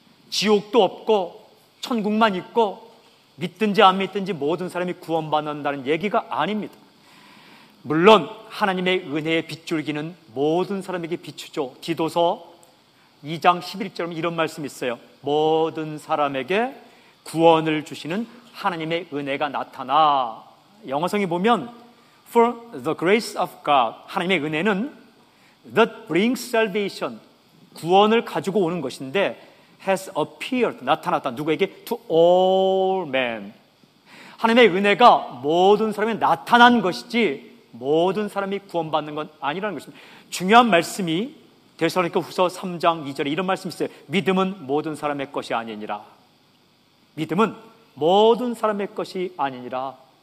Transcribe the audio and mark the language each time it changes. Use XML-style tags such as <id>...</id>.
<ko>지옥도 없고 천국만 있고 믿든지 안 믿든지 모든 사람이 구원받는다는 얘기가 아닙니다. 물론 하나님의 은혜의 빗줄기는 모든 사람에게 비추죠. 디도서 2장 11절에 이런 말씀이 있어요. 모든 사람에게 구원을 주시는 하나님의 은혜가 나타나. 영어성에 보면</ko> <en>For the grace of God,</en> <ko>하나님의 은혜는</ko> <en>that brings salvation,</en> <ko>구원을 가지고 오는 것인데</ko> <en>has appeared,</en> <ko>나타났다. 누구에게?</ko> <en>To all men.</en> <ko>하나님의 은혜가 모든 사람에 나타난 것이지 모든 사람이 구원받는 건 아니라는 것입니다. 중요한 말씀이 데살로니가 후서 3장 2절에 이런 말씀이 있어요. 믿음은 모든 사람의 것이 아니니라. 믿음은 모든 사람의 것이 아니니라.</ko>